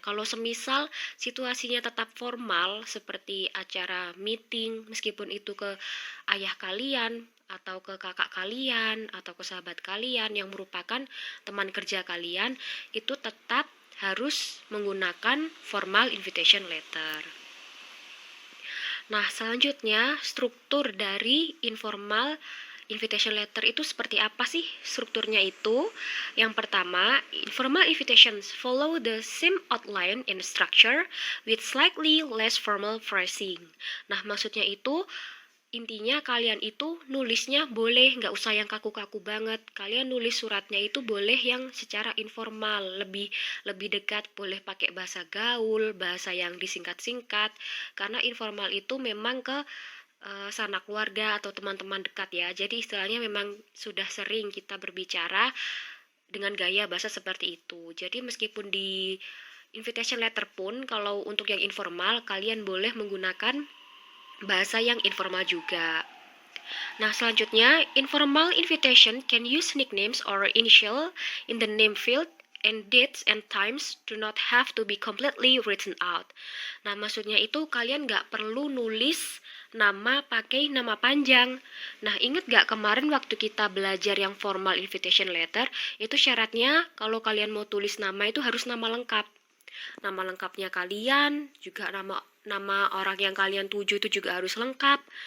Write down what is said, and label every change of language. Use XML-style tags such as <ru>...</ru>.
<id>Kalau semisal situasinya tetap formal seperti acara meeting, meskipun itu ke ayah kalian atau ke kakak kalian atau ke sahabat kalian yang merupakan teman kerja kalian, itu tetap harus menggunakan formal invitation letter. Nah, selanjutnya struktur dari informal invitation letter itu seperti apa sih strukturnya itu? Yang pertama,</id> <en>informal invitations follow the same outline and structure with slightly less formal phrasing.</en> <id>Nah, maksudnya itu intinya kalian itu nulisnya boleh nggak usah yang kaku-kaku banget. Kalian nulis suratnya itu boleh yang secara informal, lebih dekat, boleh pakai bahasa gaul, bahasa yang disingkat-singkat. Karena informal itu memang ke sanak keluarga atau teman-teman dekat ya. Jadi istilahnya memang sudah sering kita berbicara dengan gaya bahasa seperti itu. Jadi meskipun di invitation letter pun, kalau untuk yang informal kalian boleh menggunakan bahasa yang informal juga. Nah, selanjutnya,</id> <en>informal invitation can use nicknames or initial in the name field, and dates and times do not have to be completely written out.</en> <id>Nah, maksudnya itu kalian nggak perlu nulis nama pakai nama panjang. Nah, inget nggak kemarin waktu kita belajar yang formal invitation letter, itu syaratnya kalau kalian mau tulis nama itu harus nama lengkap. Nama lengkapnya kalian, juga nama orang yang kalian tuju itu juga harus lengkap.</id>